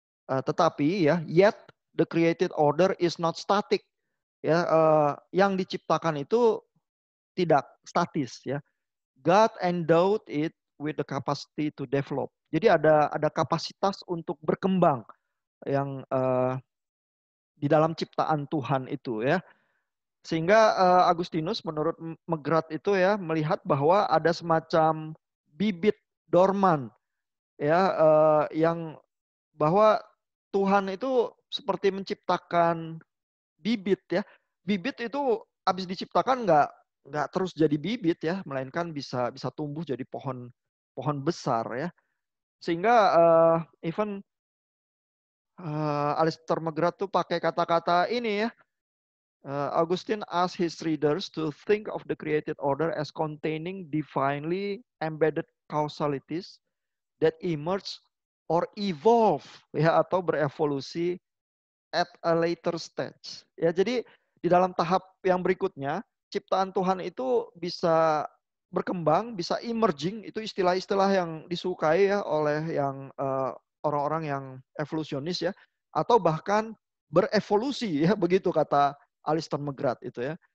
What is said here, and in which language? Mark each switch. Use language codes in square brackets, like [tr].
[id] Tetapi ya, [en] yet the created order is not static. [id] Ya, yang diciptakan itu tidak statis ya. [en] God endowed it with the capacity to develop. [id] Jadi ada kapasitas untuk berkembang yang di dalam ciptaan Tuhan itu ya. Sehingga Agustinus menurut McGrath itu ya melihat bahwa ada semacam bibit dorman ya yang bahwa Tuhan itu seperti menciptakan bibit ya. Bibit itu habis diciptakan nggak terus jadi bibit ya, melainkan bisa tumbuh jadi pohon besar ya. Sehingga even Alistair McGrath tuh pakai kata-kata ini ya. [en] Augustine asked his readers to think of the created order as containing divinely embedded causalities that emerge or evolve [id] ya atau berevolusi [en] at a later stage. [id] Ya, jadi di dalam tahap yang berikutnya ciptaan Tuhan itu bisa berkembang, bisa emerging, itu istilah-istilah yang disukai ya oleh yang orang-orang yang evolusionis ya, atau bahkan berevolusi ya, begitu kata Alistair McGrath itu ya.